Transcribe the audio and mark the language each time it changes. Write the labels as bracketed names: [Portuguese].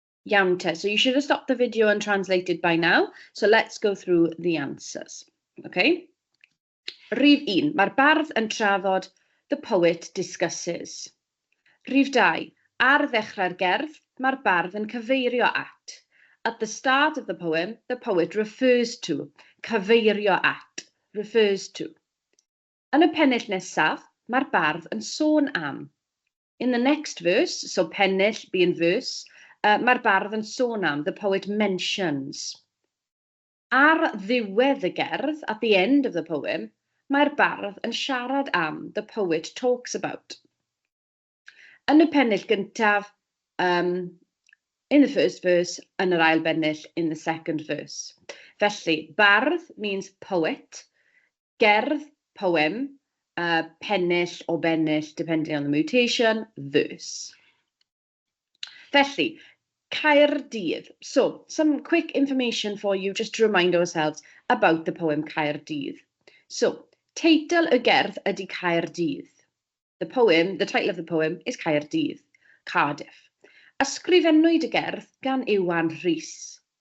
[Welsh] Iawn te, [English] so you should have stopped the video and translated by now. So let's go through the answers. Okay. [Welsh] Rhif 1, mae'r bardd yn trafod, [English] the poet discusses. [Welsh] Rhif 2, ar ddechrau'r gerdd, mae'r bardd yn cyfeirio at. [English] At the start of the poet refers to. [Welsh] Cyfeirio at, [English] refers to. [Welsh] Yn y pennill nesaf, mae'r bardd yn sôn am. [English] In the next verse, so pennill being verse, [Welsh] mae'r bardd yn sôn am, [English] the poet mentions. [Welsh] Ar ddiwedd y gerdd, [English] at the end of the poem, [Welsh] mae'r bardd yn siarad am, [English] the poet talks about. [Welsh] Yn y pennill gyntaf, [English] in the first verse, [Welsh] yn yr ail bennill, [English] in the second verse. Felly, bardd means poet, gerdd, poem, pennill or bennill, depending on the mutation, verse. [Welsh] Felly, Caerdydd. [English] So, some quick information for you just to remind ourselves about the poem Caerdydd. So, [Welsh] teitl y gerdd ydy Caerdydd. [English] The title of the poem is Caerdydd, Cardiff. [Welsh] Ysgrifennwyd y gerdd gan Iwan Rhys.